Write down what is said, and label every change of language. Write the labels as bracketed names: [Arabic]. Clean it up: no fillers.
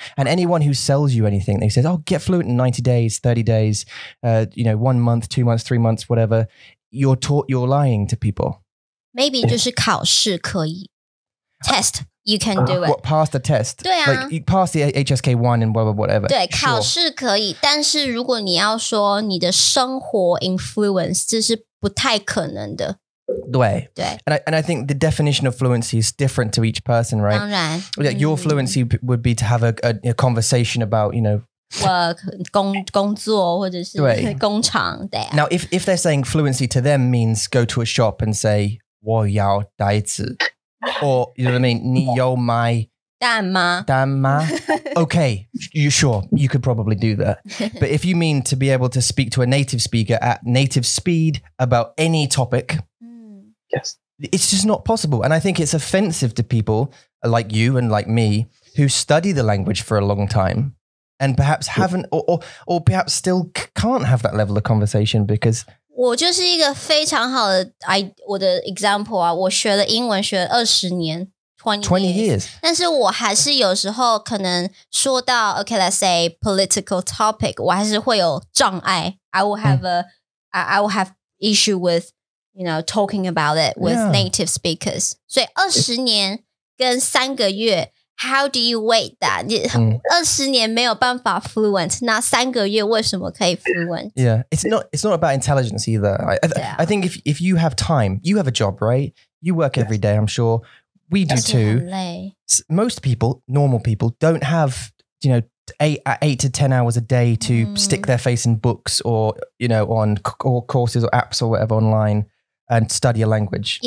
[English] And anyone who sells you anything, they say, oh, get fluent in 90 days, 30 days, 1 month, 2 months, 3 months, whatever. You're lying to people. [Chinese] Maybe 就是考试可以 [English] test, you can do it. What, pass the test? [Chinese] 对啊 [English] Like you pass the HSK1 and whatever. [Chinese] 对，考试可以，但是如果你要说你的生活 influence, 这是不太可能的。对. [English] And I think the definition of fluency is different to each person, right? [Chinese] 当然 [English] Like your fluency would be to have a conversation about, [Chinese] work 工作或者是工厂。对。 [English] Now, if they're saying fluency to them means go to a shop and say [Chinese] 我要袋子 [English] or you know what I mean? [Chinese] 你有买蛋吗? [English] Okay, you could probably do that. But if you mean to be able to speak to a native speaker at native speed about any topic, yes, it's just not possible. And I think it's offensive to people like you and like me who study the language for a long time and perhaps haven't or perhaps still can't have that level of conversation because [Chinese] 我就是一个非常好的我的 example 啊，我学了英文学了20年， 20 [English] years. [Chinese] 但是我还是有时候可能说到 [English] okay, let's say political topic, [Chinese] 我还是会有障碍. [English] I will have issue with, talking about it with native speakers. [Chinese] 所以20年跟3个月 [English] how do you weight that? [Chinese] 20年没有办法 fluent, 那3个月为什么可以 fluent? [English] Yeah, it's not about intelligence either. I think if you have time, you have a job, right? You work every day, I'm sure. We do too. Most people, normal people, don't have, 8 to 10 hours a day to stick their face in books or, on courses or apps or whatever online and study a language.